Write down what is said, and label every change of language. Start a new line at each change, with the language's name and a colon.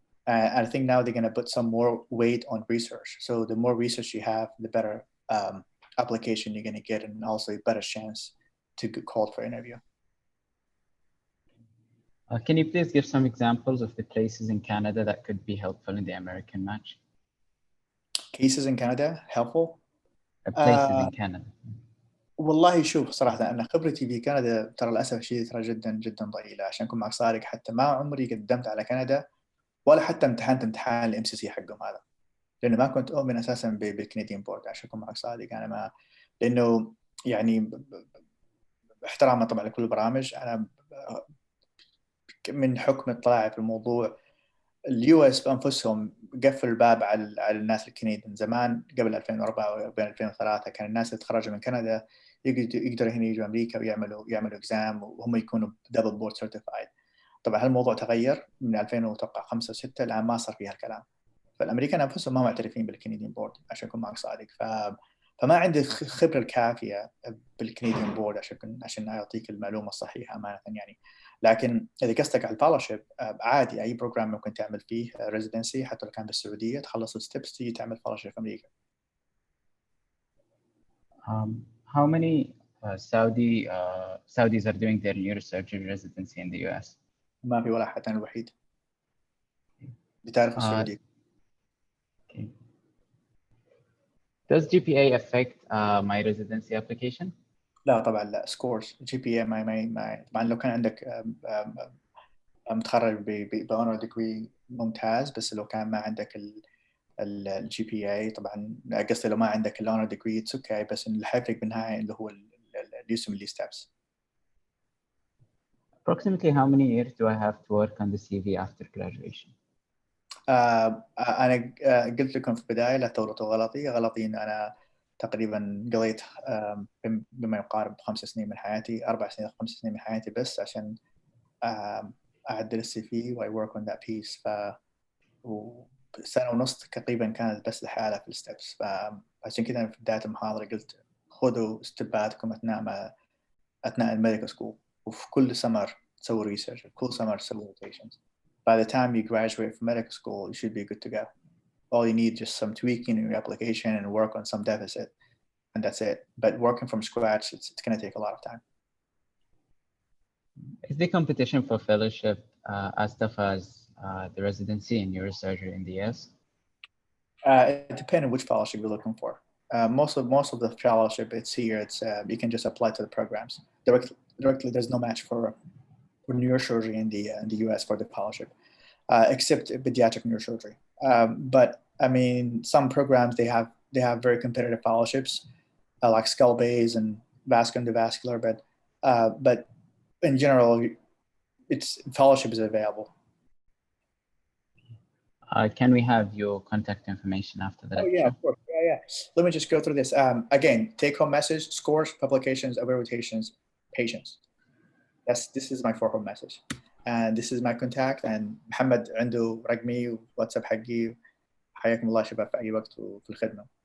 English: I think now they're going to put some more weight on research. So the more research you have, the better application you're going to get and also a better chance to get called for interview. Can you please give some examples of the places in Canada that could be helpful in the American match? Cases in Canada helpful? Places in Canada.
Arabic: والله شوف صراحة أنا خبرتي في كندا ترى للأسف الشديد ترى جدا جدا ضئيلة عشان أكون معك صادق. حتى ما عمري قدمت على كندا ولا حتى امتحنت امتحان الام سي سي حقهم هذا لأنه ما كنت أؤمن أساسا بالكنديين بورد عشان أكون معك صادق. أنا ما لأنه يعني احتراما طبعا لكل البرامج أنا من حكم اطلاعي في الموضوع اليو اس بانفسهم قفل الباب على الناس الكنديين زمان قبل 2004 وبين 2003 كان الناس اللي تخرجوا من كندا يقدروا هنا يجوا امريكا ويعملوا اكزام وهم يكونوا دبل بورد سيرتيفايد. طبعا هالموضوع تغير من 2005 و6 الان ما صار فيها الكلام. فالامريكان انفسهم ما معترفين بالكنديين بورد عشان اكون معك صادق. فما عندي الخبره الكافيه بالكنديين بورد عشان اعطيك المعلومه الصحيحه امانه يعني. لكن اذا قصدك على الفالوشيب عادي اي بروجرام ممكن تعمل فيه ريزيدنسي حتى لو كان بالسعوديه تخلص الستبس تيجي تعمل فالوشيب في امريكا.
English: How many Saudis are doing their neurosurgery residency in the US?
Arabic: ما في ولا حد، أنا الوحيد بتعرف السعودية.
English: Okay. Does GPA affect my residency application?
Arabic: لا طبعا لا. scores GPA ما طبعا لو كان عندك متخرج بأونر ديجري ممتاز، بس لو كان ما عندك ال GPA طبعا قصدي لو ما عندك الأونر ديجري
English: it's okay,
Arabic: بس اللي حيفرق بالنهاية اللي هو اللي يسمى لي steps.
English: Approximately how many years do I have to work on the CV after graduation?
Arabic: أنا قلت لكم في البداية لا تغلطوا غلطي إن أنا تقريبا قضيت بما يقارب 5 سنين من حياتي، 4 سنين 5 سنين من حياتي بس عشان أعدل السي في و
English: I work on that piece.
Arabic: وسنة ونص تقريبا كانت بس لحالها في الستبس. فعشان كذا في بداية المحاضرة قلت خذوا ستباتكم أثناء الميديكال سكول، وفي كل سمر تسوي ريسيرش، كل سمر تسوي روتيشنز.
English: By the time you graduate from medical school, you should be good to go. all you need just some tweaking in your application and work on some deficit, and that's it. But working from scratch, it's going to take a lot of time. Is the competition for fellowship as tough as the residency in neurosurgery in the US? It depends on which fellowship you're looking for. Most of the fellowship it's here. It's you can just apply to the programs directly. There's no match for neurosurgery in the US for the fellowship, except pediatric neurosurgery. But I mean, some programs they have very competitive fellowships, like skull base and vascular endovascular. But in general, it's fellowship is available. Can we have your contact information after the lecture? Oh yeah, of course. Yeah. Let me just go through this. Again, take-home message: scores, publications, evaluations, patients. This is my for-home message, and this is my contact. And
Arabic: محمد عنده رقمي واتساب حقي. حياكم الله شباب في أي وقت وفي الخدمة.